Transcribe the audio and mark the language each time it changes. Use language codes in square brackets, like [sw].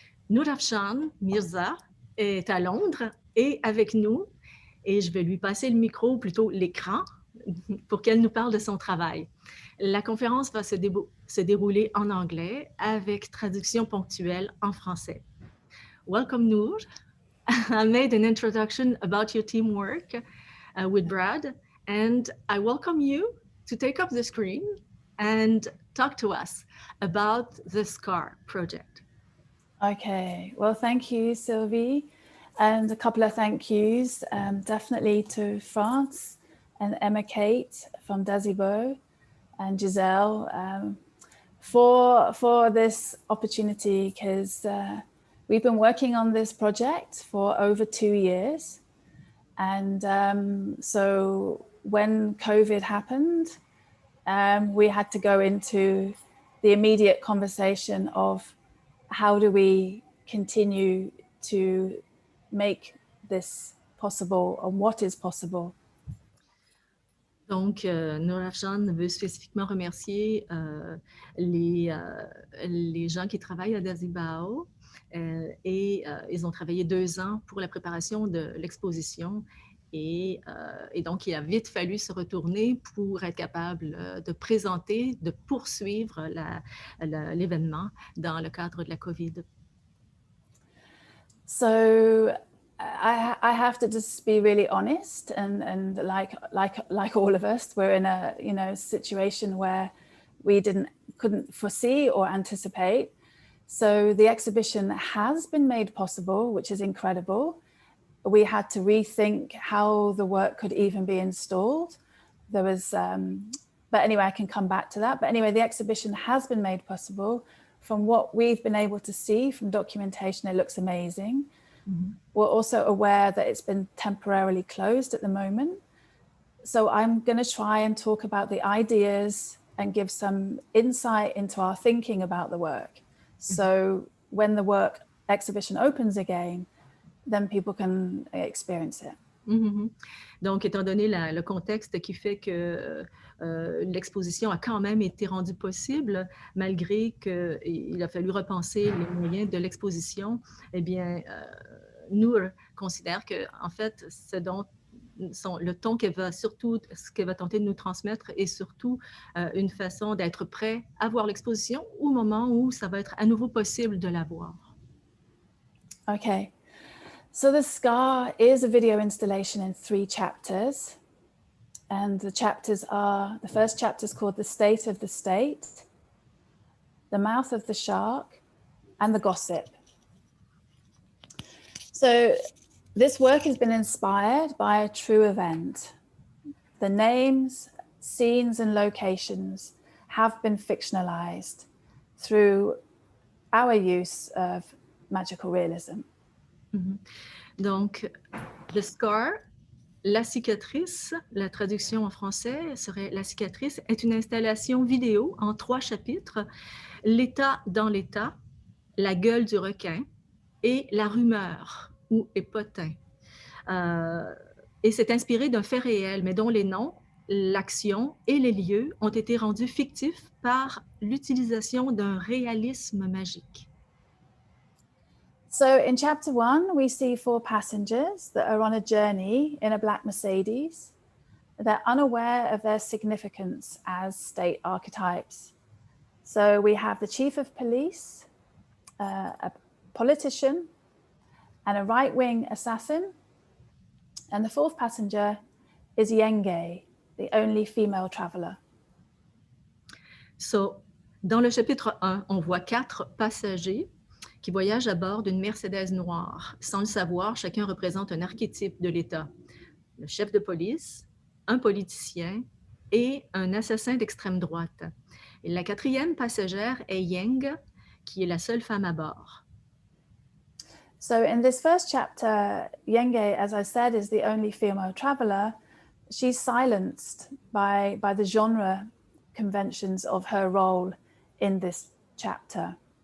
[fr] Noorafshan Mirza est à Londres et avec nous, et je vais lui passer le micro, ou plutôt l'écran, pour qu'elle nous parle de son travail. La conférence va se dérouler en anglais avec traduction ponctuelle en français. [en] Welcome, Noor. I made an introduction about your teamwork with Brad, and I welcome you to take up the screen and talk to us about the SCAR project. Okay, well, thank you, Sylvie. And a couple of thank yous, definitely to France and Emma Kate from Dazibo and Giselle for this opportunity, because we've been working on this project for over 2 years. And so when COVID happened, we had to go into the immediate conversation of how do we continue to make this possible, and what is possible. [fr] Donc, Noorafshan veut spécifiquement remercier les gens qui travaillent à Dazibao et ils ont travaillé 2 ans pour la préparation de l'exposition et donc il a vite fallu se retourner pour être capable de présenter, de poursuivre l'événement dans le cadre de la COVID. [en] So I have to just be really honest, and like all of us, we're in a situation where we couldn't foresee or anticipate. So the exhibition has been made possible, which is incredible. We had to rethink how the work could even be installed. There was, but anyway, I can come back to that. But anyway, the exhibition has been made possible. from what we've been able to see from documentation, it looks amazing. Mm-hmm. We're also aware that it's been temporarily closed at the moment. So I'm going to try and talk about the ideas and give some insight into our thinking about the work. So when the work exhibition opens again, then people can experience it. Mm-hmm. [fr] Donc, étant donné le contexte qui fait que l'exposition a quand même été rendue possible, malgré qu'il a fallu repenser les moyens de l'exposition, eh bien, Noor considère que, en fait, le ton qu'elle va surtout, ce qu'elle va tenter de nous transmettre est surtout une façon d'être prêt à voir l'exposition au moment où ça va être à nouveau possible de la voir. [en] Okay. So the SCAR is a video installation in 3 chapters. And the chapters are, the first chapter is called The State of the State, The Mouth of the Shark, and The Gossip. So this work has been inspired by a true event. The names, scenes, and locations have been fictionalized through our use of magical realism. Mm-hmm. [fr] Donc, The Scar, la cicatrice, la traduction en français serait la cicatrice, est une installation vidéo en 3 chapitres, l'état dans l'état, la gueule du requin et la rumeur ou épotin. Et c'est inspiré d'un fait réel, mais dont les noms, l'action et les lieux ont été rendus fictifs par l'utilisation d'un réalisme magique. [en] So in chapter 1, we see 4 passengers that are on a journey in a black Mercedes. They're unaware of their significance as state archetypes. So we have the chief of police, a politician, and a right-wing assassin. And the 4th passenger is Yenge, the only female traveler. [fr] So, dans le chapitre 1, on voit 4 passagers qui voyagent à bord d'une Mercedes noire. Sans le savoir, chacun représente un archétype de l'État. Le chef de police, un politicien et un assassin d'extrême droite. Et la 4e passagère est Yang, qui est la seule femme à bord. [en] So in this first chapter, Yenge, as I said, is the only female traveler. She's silenced by the genre conventions of her role in this chapter.